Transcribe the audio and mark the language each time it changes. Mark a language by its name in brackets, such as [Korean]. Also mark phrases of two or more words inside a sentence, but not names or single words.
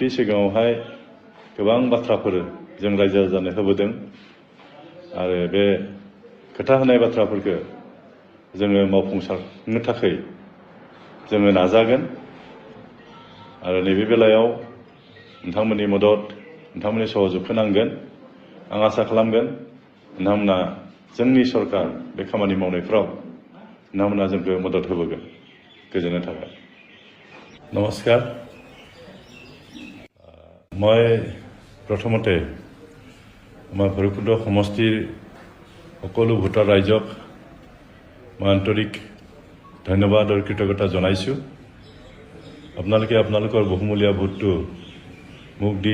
[Bodo] सिगाङावहाय गोबां बाथ्राफोर जों रायजो राजानो होबोदों आरो बे खोथा होनाय बाथ्राफोरखौ जोङो मावफुंसारनो थाखाय जोङो नाजागोन आरो नैबे बेलायाव नोंथांमोननि मदद नोंथांमोननि सहযোगखौ नांगोन आं आसा खालामगोन नोंथांमोना जोंनि सरकार बे खामानि मावनायफ्राव नोंथांमोना जोंखौ मदद होबोगोन गोजोननाय थाबाय नमस्कार [Assamese] মই প্ৰথমতে আমাৰ ভৈৰৱকুণ্ড সমষ্টিৰ সকলো ভোটাৰ ৰাইজক মই আন্তৰিক ধন্যবাদ আৰু কৃতজ্ঞতা জনাইছোঁ আপোনালোকে আপোনালোকৰ বহুমূলীয়া ভোটটো মোক দি